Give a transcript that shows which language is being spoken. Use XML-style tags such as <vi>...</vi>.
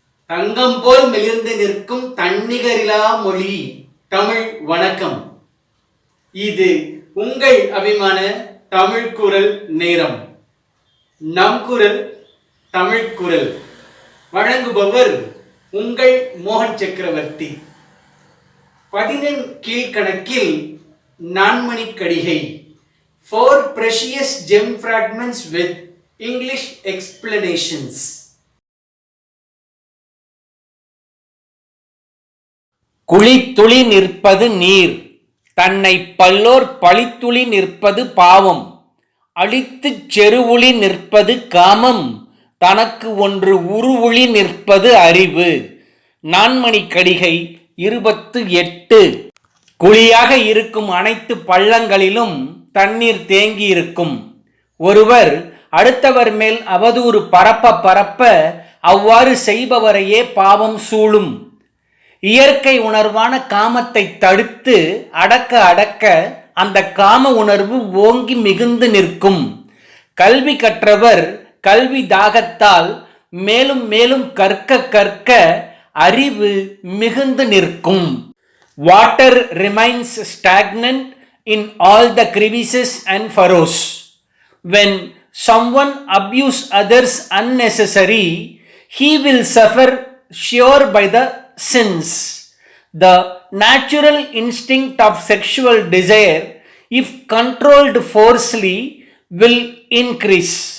<ta>தங்கம் போல் மெலிர்ந்து நிற்கும் தன்னிகரிலா மொழி தமிழ் வணக்கம். இது உங்கள் அபிமான தமிழ் குரல் நேரம். நம் குரல் தமிழ் குரல் வழங்குபவர் உங்கள் மோகன் சக்கரவர்த்தி.</ta> <en>11</en> <ta>கீழ்கணக்கில் Nanmanikkadigai,</ta> <en>4 precious gem fragments with English explanations.</en> <ta>குழித்துளி நிற்பது நீர், தன்னை பல்லோர் பழித்துளி நிற்பது பாவம், அழித்துச் செருவுளி நிற்பது காமம், தனக்கு ஒன்று உருவுளி நிற்பது அறிவு. நான்மணிக்கடிகை 28. குழியாக இருக்கும் அனைத்து பள்ளங்களிலும் தண்ணீர் தேங்கி இருக்கும். ஒருவர் அடுத்தவர் மேல் அவதூறு பரப்ப அவ்வாறு செய்பவரையே பாவம் சூழும். இயற்கை உணர்வான காமத்தை தடுத்து அடக்க அந்த காம உணர்வு ஓங்கி மிகுந்து நிற்கும். கல்வி கற்றவர் கல்வி தாகத்தால் மேலும் மேலும் கற்க அறிவு மிகுந்து நிற்கும்.</ta> <en>Water remains stagnant in all the crevices and furrows. When someone abuse others unnecessary, he will suffer sure by the sins. The natural instinct of sexual desire, if controlled forcefully, will increase.</en>